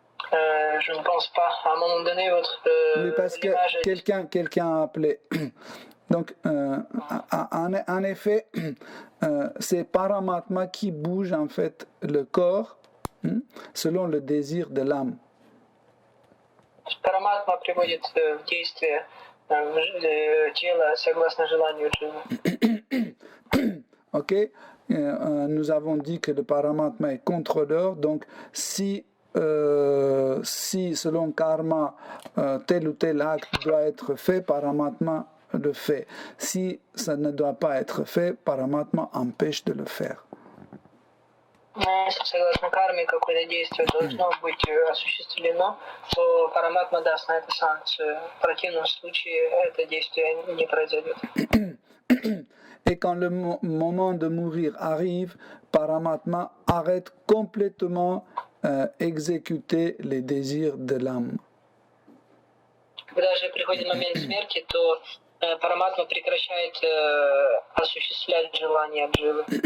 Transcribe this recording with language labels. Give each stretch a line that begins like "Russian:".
French: Je ne pense pas. À un moment donné, votre Oui, parce que quelqu'un a appelé. Donc, en effet, c'est Paramatma qui bouge en fait le corps selon le désir de l'âme.
Russian: Параматма приводит в действие тело согласно желанию Дживы.
French: Ok, nous avons dit que le Paramatma est contrôleur, donc si selon karma tel ou tel acte doit être fait, Paramatma le fait. Si ça ne doit pas être fait, Paramatma empêche de le faire.
Russian: Если согласно карме какое-то действие должно быть осуществлено, то Параматма даст на это санкцию. В противном случае это действие не произойдет.
French: Et quand le moment de mourir arrive, Paramatma arrête complètement exécuter les désirs de l'âme.
Russian: Когда же приходит момент смерти, то Параматма прекращает осуществлять желания Дживы.